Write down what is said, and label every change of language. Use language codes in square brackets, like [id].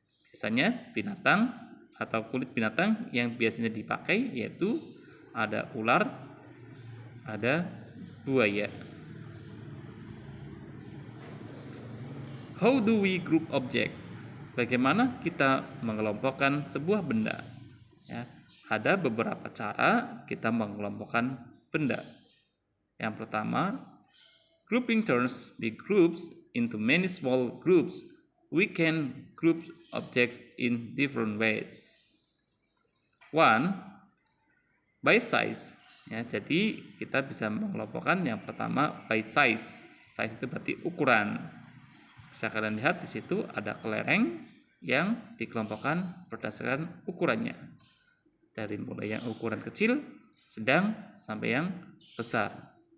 [id] Biasanya binatang atau kulit binatang yang biasanya dipakai yaitu ada ular, ada buaya. [en] How do we group object? [id] Bagaimana kita mengelompokkan sebuah benda? Ada beberapa cara kita mengelompokkan benda. Yang pertama, [en] grouping turns big groups into many small groups. We can group objects in different ways. One, by size. [id] Jadi kita bisa mengelompokkan yang pertama [en] by size. [id] Size itu berarti ukuran. Bisa kalian lihat di situ ada kelereng yang dikelompokkan berdasarkan ukurannya. Dari mulai yang ukuran kecil, sedang, sampai yang besar.